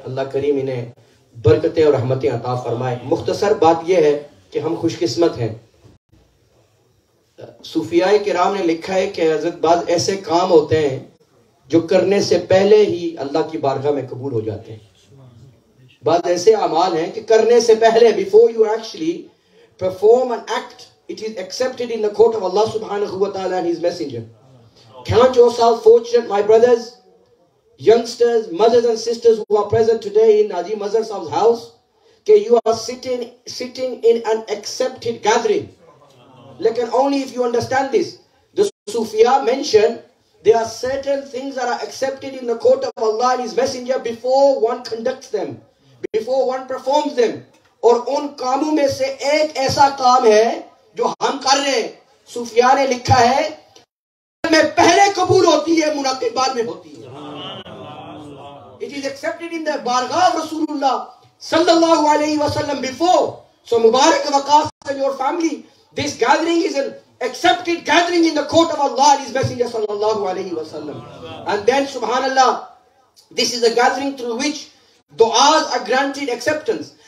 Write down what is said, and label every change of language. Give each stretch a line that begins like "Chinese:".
Urdu: اللہ کریم انہیں برکتیں اور رحمتیں عطا فرمائے. مختصر بات یہ ہے کہ ہم خوش قسمت ہیں. صوفیاء کرام نے لکھا ہے کہ حضرت بعض ایسے کام ہوتے ہیں جو کرنے سے پہلے ہی اللہ کی بارگاہ میں قبول ہو جاتے ہیں. بعض ایسے اعمال ہیں کہ کرنے سے پہلے,
English: before you actually perform an act, it is accepted in the court of Allah subhanahu wa ta'ala and his messenger. Count yourself fortunate, my brothers, youngsters, mothers and sisters who are present today in Haji Mazhar Sahib's house, that you are sitting in an accepted gathering. Lekin only if you understand this. The Sufiya mention there are certain things that are accepted in the court of Allah and his messenger before one conducts them, before one performs them.
Urdu: اور ان کاموں میں سے ایک ایسا کام ہے جو ہم کر رہے ہیں. صوفیاء نے لکھا ہے میں پہلے قبول ہوتی ہے, منعقد بعد میں ہوتی ہے.
English: It is accepted in the bargah of Rasulullah sallallahu alayhi wa sallam before. So Mubarak Waqas and your family, this gathering is an accepted gathering in the court of Allah and his messenger sallallahu alayhi wa sallam. And then subhanallah, this is a gathering through which du'as are granted acceptance.